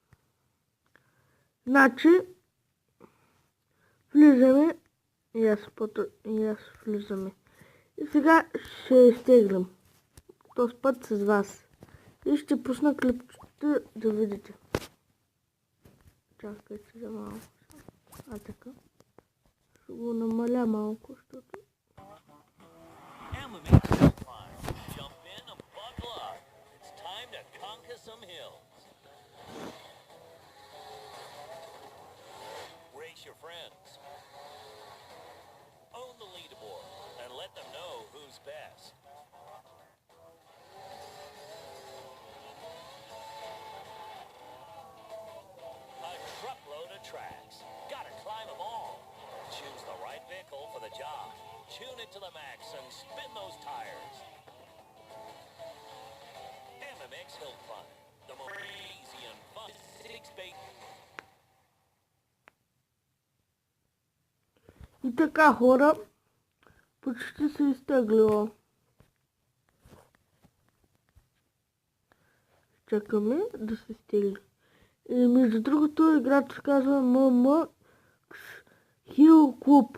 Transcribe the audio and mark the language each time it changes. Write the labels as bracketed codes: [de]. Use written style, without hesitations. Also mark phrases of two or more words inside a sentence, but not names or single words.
[bg] Значи, влизаме и аз влизаме. И сега ще изтеглим. Този път с вас. И ще пусна клипчета да видите. Чакайте за малко. Така. Ще го намаля малко, защото... [en] Your friends. Own the leaderboard and let them know who's best. A truckload of tracks. Gotta climb them all. Choose the right vehicle for the job. Tune it to the max and spin those tires. MMX Hill Fun. The more easy and fun. 6-bait. [bg] И така хора, почти се изтеглила. Чакаме да се изтегли. И между другото играта се казва MMX Hill Club.